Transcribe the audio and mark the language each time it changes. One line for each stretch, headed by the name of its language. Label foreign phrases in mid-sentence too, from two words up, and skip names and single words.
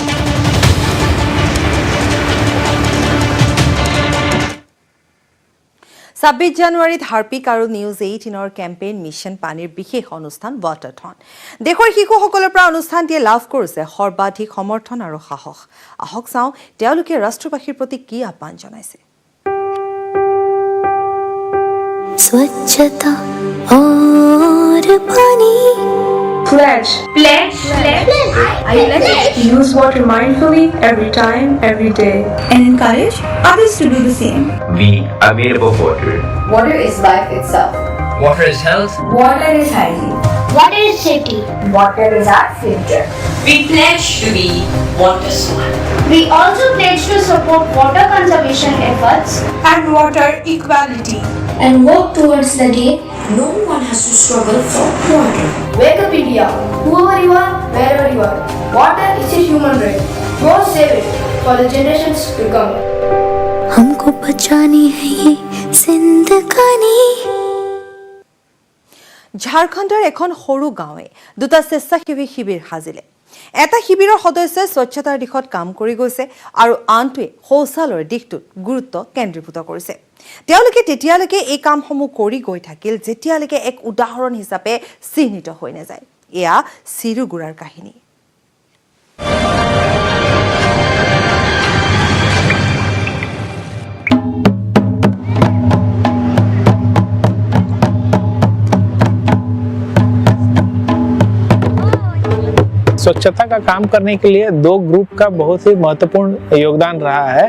Assamese: 26 জানুৱাৰীত হাৰ্পিক আৰু নিউজ 18ৰ কেম্পেইন মিছন পানীৰ বিশেষ অনুষ্ঠান ৱাটাৰথন। দেশৰ শিশুসকলৰ পৰা অনুষ্ঠানটিয়ে লাভ কৰিছে সৰ্বাধিক সমৰ্থন আৰু সাহস। আহক চাওঁ তেওঁলোকে ৰাষ্ট্ৰবাসীৰ প্ৰতি কি আহ্বান জনাইছে।
Hindi: स्वच्छता और पानी
English: Pledge. I pledge to use water mindfully every time, every day. And encourage others to do the same. We are made up of water. Water is life itself. Water is health. Water is hygiene. Water is safety. Water is our future. We pledge to be water smart. We also pledge to support water conservation efforts And water equality. and work towards the day no one has to struggle for water. Wake up India. Whoever you are, wherever you are. Water is a human right. Go save it for the generations to come.
Hindi: हमको बचानी है ये जिंदगानी।
Assamese: ঝাৰখণ্ডৰ এখন সৰু গাঁৱে দুটা স্বেচ্ছাসেৱী শিবিৰ সাজিলে। এটা শিবিৰৰ সদস্যই স্বচ্ছতাৰ দিশত কাম কৰি গৈছে আৰু আনটোৱে শৌচালয়ৰ দিশটোত গুৰুত্ব কেন্দ্ৰীভূত কৰিছে। তেওঁলোকে তেতিয়ালৈকে এই কামসমূহ কৰি গৈ থাকিল যেতিয়ালৈকে এক উদাহৰণ হিচাপে চিহ্নিত হৈ নাযায়। এয়া চিৰুগুৰাৰ কাহিনী।
Hindi: स्वच्छता का काम करने के लिए दो ग्रुप का बहुत ही महत्वपूर्ण योगदान रहा है।